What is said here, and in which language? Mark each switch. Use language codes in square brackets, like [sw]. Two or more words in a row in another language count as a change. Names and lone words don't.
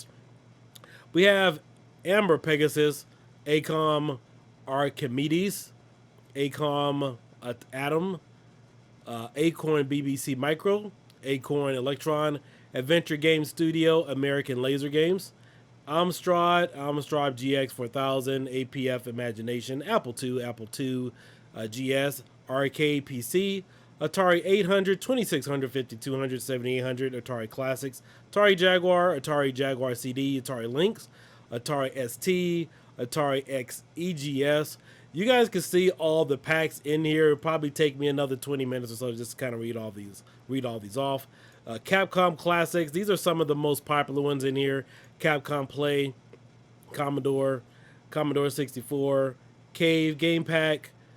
[en] We have Amber Pegasus, Acom Archimedes, Acom Atom, Acorn BBC Micro, Acorn Electron, Adventure Game Studio, American Laser Games, Amstrad GX 4000, APF Imagination, Apple II GS, Arcade PC, Atari 800, 2600, 5200, 7800, Atari Classics, Atari Jaguar CD, Atari Lynx, Atari ST, Atari X EGS. You guys can see all the packs in here. It'll probably take me another 20 minutes or so just to kind of read all these off. Capcom Classics. These are some of the most popular ones in here. Capcom Play, Commodore 64, Cave Game Pack.